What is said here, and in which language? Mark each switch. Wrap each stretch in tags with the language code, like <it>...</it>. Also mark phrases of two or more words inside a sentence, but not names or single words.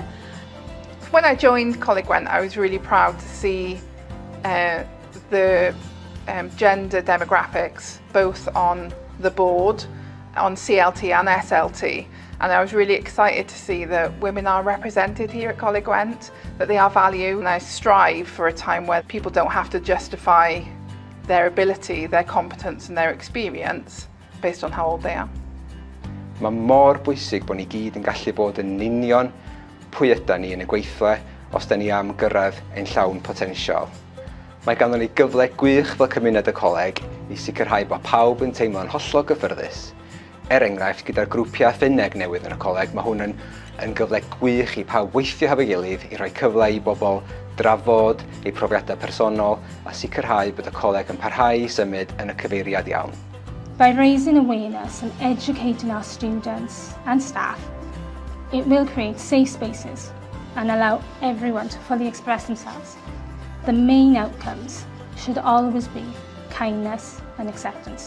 <en>When I joined Coleg Gwent, I was really proud to see the gender demographics both on the board, on CLT and SLT, and I was really excited to see that women are represented here at Coleg Gwent, that they are valued, and I strive for a time where people don't have to justify their ability, their competence and their experience based on how old they are.</en> <cy>Mae mor bwysig bod ni gyd yn gallu bod yn union pwy ydyn ni yn y gweithle os da ni am gyrraedd ein llawn potensial. Mae ganddo ni gyfle gwych fel cymuned y coleg i sicrhau bod pawb yn teimlo'n hollol gyffyrddus. Enghraifft, gyda'r grwpiau ffyneg newydd yn y coleg, mae hwn yn gyfle gwych i pawb weithio hefo'i gilydd i roi cyfle i bobl drafod eu profiadau personol a sicrhau bod y coleg yn parhau i symud yn y cyfeiriad iawn.</cy> <en>By raising awareness and educating our students and staff, it will create safe spaces and allow everyone to fully express themselves. The main outcomes should always be kindness and acceptance.</en>